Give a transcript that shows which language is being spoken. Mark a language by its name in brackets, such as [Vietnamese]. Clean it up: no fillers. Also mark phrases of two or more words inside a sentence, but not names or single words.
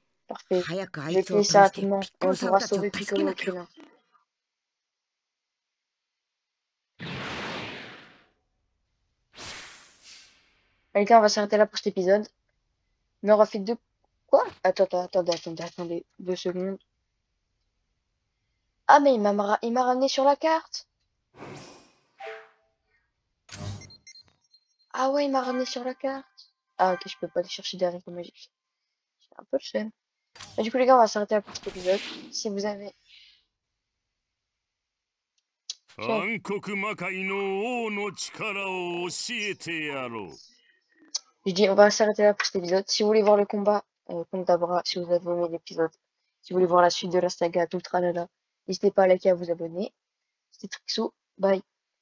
[French] Parfait. [Japanese] 早くあ [French] Je vais [Japanese] いつを [French] finir [Japanese] 倒 [French] ça [Japanese] して [French] rapidement. [Japanese] ピッコ [French] On [Japanese] ロさん [French] pourra [Japanese] たちを [French] sauver [Japanese] 助け [French] Piccolo [Japanese] な [French] et [Japanese] きゃ。 [French] Krillin. Allez, gars, on va s'arrêter là pour cet épisode. On aura fait deux... Quoi? Attendez. 2 secondes. Ah, mais il m'a ramené sur la carte. Ah ouais, il m'a ramené sur la carte. Ah, ok, je peux pas aller chercher des haricots magiques. J'ai un peu le seum. Et du coup, les gars, on va s'arrêter là pour cet épisode. Si vous avez... Tiens, [Japanese] 暗黒魔界の王の力を教えてやろう。 [French] je dis, on va s'arrêter là pour cet épisode. Si vous voulez voir le combat contre Dabra, si vous avez aimé l'épisode, si vous voulez voir la suite de la saga, tout le tralala, n'hésitez pas à liker et à vous abonner. C'était Trixou. Bye.